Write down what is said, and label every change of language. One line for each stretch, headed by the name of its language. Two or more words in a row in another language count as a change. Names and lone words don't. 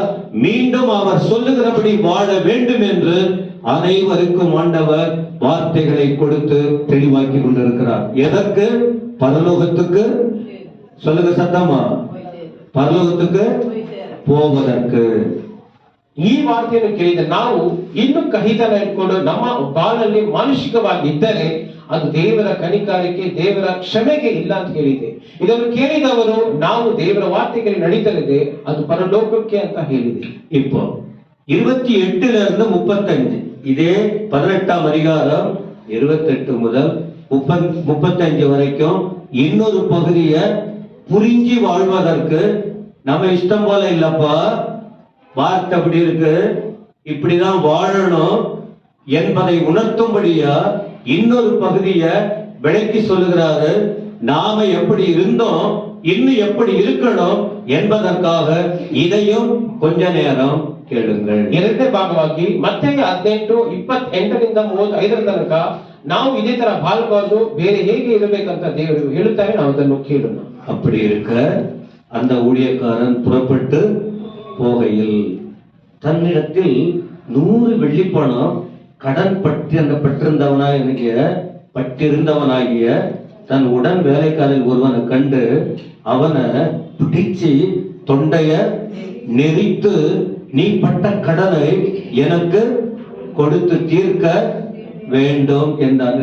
Tamil: மீண்டும் அவர் சொல்லுகிறபடி வாழ வேண்டும் என்று அனைவருக்கும் ஆண்டவர் வார்த்தைகளை கொடுத்து தெளிவாக்கி கொண்டிருக்கிறார். எதற்கு? பரலோகத்துக்கு. சொல்லுங்க சத்தமா, பரலோகத்துக்கு போவதற்கு.
Kannada: ಈ ವಾರ್ತೆಯನ್ನು ಕೇಳಿದ ನಾವು ಇನ್ನು ಕಹಿತನ ಇಟ್ಕೊಂಡು ನಮ್ಮ ಬಾಳಲ್ಲಿ ಮಾನಸಿಕವಾಗಿದ್ದರೆ ಅದು ದೇವರ ಕನಿಕಾರಕ್ಕೆ, ದೇವರ ಕ್ಷಮೆಗೆ ಇಲ್ಲ ಅಂತ ಹೇಳಿದೆ. ಇದನ್ನು ಕೇಳಿದವರು ನಾವು ದೇವರ ವಾರ್ತೆಗೆ ನಡೀತಲಿದೆ, ಅದು ಪರಲೋಕಕ್ಕೆ ಅಂತ ಹೇಳಿದೆ.
Tamil: இப்போ 28 இருந்து 35, இதே 18ஆம் அதிகாரம் 28 முதல் 35 வரைக்கும் இன்னொரு பகுதியை புரிஞ்சு வாழ்வதற்கு நம்ம இஷ்டம் போல இல்லப்பா, வார்த்தை அப்படி இருக்கு, இப்படிதான் வாழணும் என்பதை உணர்த்தும்படியா இன்னொரு பகுதியை விளக்கி சொல்லுகிறாரு. நாம எப்படி இருந்தோம், இன்னும் எப்படி இருக்கணும் என்பதற்காக இதையும் கொஞ்ச நேரம் ಕೇಳುங்கள்.
Kannada: ಎರಡನೇ ಭಾಗವಾಗಿ ಮತ್ತೆಯ 18:28ರಿಂದ 35 ತನಕ ನಾವು ಇದೇ ತರ ಬಾಳಬಾರ್ದು, ಬೇರೆ ಹೇಗೆ ಇರಬೇಕಂತ ದೇವರು ಹೇಳುತ್ತಾರೆ. ನಾವು ಅದನ್ನು ಕೇಳೋಣ.
Tamil: அப்படி இருக்க அந்த ஊழியக்காரன் புறப்பட்டு போகையில் தன்னிடத்தில் 100 வெள்ளிப்பணம் கடன் பட்டிருந்தவனாகிய தன் உடன் வேலைக்காரன் ஒருவனை கண்டு அவனை பிடிச்சு தொண்டைய நெரித்து, நீ பட்ட கடனை எனக்கு கொடுத்து தீர்க்க வேண்டும் என்றார்.